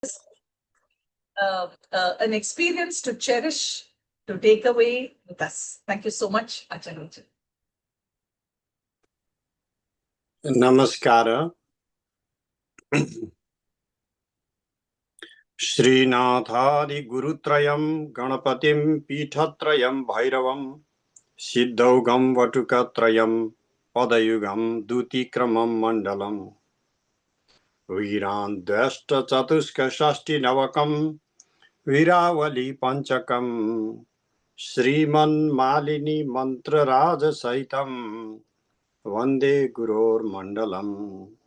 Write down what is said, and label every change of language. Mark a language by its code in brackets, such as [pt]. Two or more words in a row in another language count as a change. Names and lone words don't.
[en] an experience to cherish, to take away with us. Thank you so much, Acharya. Namaskara. [sa] Srinathadi Gurutrayam Ganapatim Pithatrayam Bhairavam Siddhaugam Vatukatrayam Padayugam Dutikramam Mandalam Viran Dashta Chatuska Shasti Navakam Viravali Panchakam Sriman Malini Mantra Raja Saitam Vande Gurur Mandalam.